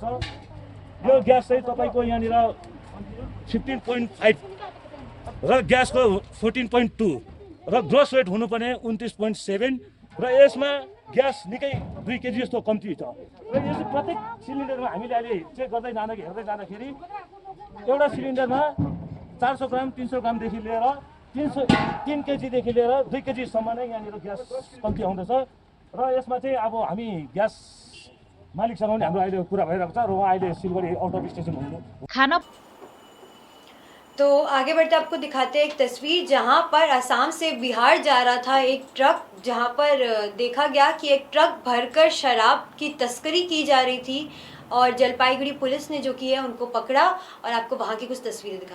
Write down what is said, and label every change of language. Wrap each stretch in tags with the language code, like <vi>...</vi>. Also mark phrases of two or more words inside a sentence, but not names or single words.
<ne>यो ग्यास चाहिँ तपाईँको यहाँनिर 15.5 र ग्यासको 14.2 र</ne> <en>gross weight</en> <ne>हुनुपर्ने 29.7 र यसमा ग्यास निकै 2 केजी जस्तो कम्ती छ र यस प्रत्येक सिलिन्डरमा हामीले अहिले चेक गर्दै हेर्दै जाँदाखेरि एउटा सिलिन्डरमा 400 ग्राम 300 ग्रामदेखि लिएर 3 केजीदेखि लिएर 2 केजीसम्म नै यहाँनिर ग्यास कम्ती आउँदछ र यसमा चाहिँ अब हामी ग्यास मालिकसँग पनि हाम्रो अहिले कुरा भइरहेको छ र उहाँ अहिले सिलगढी</ne> <en>out of station</en> <ne>हुनुहुन्छ।</ne> <hi>तो आगे बढ़ते आपको दिखाते हैं एक तस्वीर जहां पर असम से बिहार जा रहा था एक ट्रक, जहां पर देखा गया कि एक ट्रक भरकर शराब की तस्करी की जा रही थी और जलपाईगुड़ी पुलिस ने जो की है उनको पकड़ा और आपको वहां की कुछ तस्वीरें दिखा।</hi>